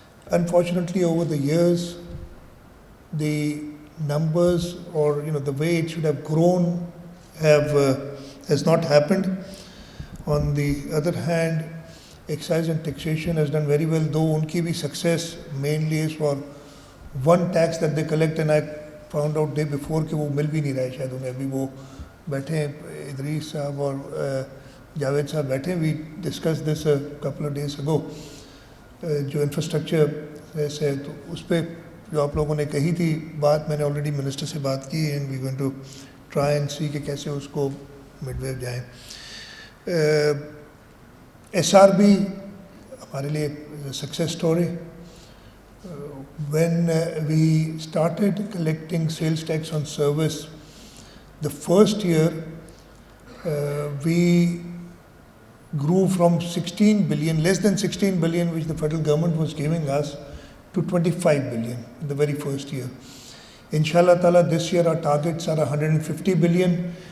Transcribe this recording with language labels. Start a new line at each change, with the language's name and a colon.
English: Unfortunately, over the years, the numbers, or the way it should have grown has not happened. On the other hand, Excise and Taxation has done very well, though
Hindi: unki bhi
English: success mainly is for one tax that they collect, and I found out day before
Hindi: कि वो मिल भी नहीं रहा है शायद उन्हें. अभी वो बैठे हैं, इदरीस साहब और जावेद साहब बैठे.
English: We discussed this a couple of days ago.
Hindi: जो इंफ्रास्ट्रक्चर से, तो उस पर जो आप लोगों ने कही थी बात, मैंने ऑलरेडी मिनिस्टर से बात की,
English: and we going to try and see
Hindi: कि कैसे उसको मिडवे जाएं. SRB हमारे लिए success story.
English: When we started collecting sales tax on service, the first year we grew from 16 billion, less than 16 billion which the federal government was giving us, to 25 billion in the very first year. Inshallah ta'ala, this year our targets are 150 billion.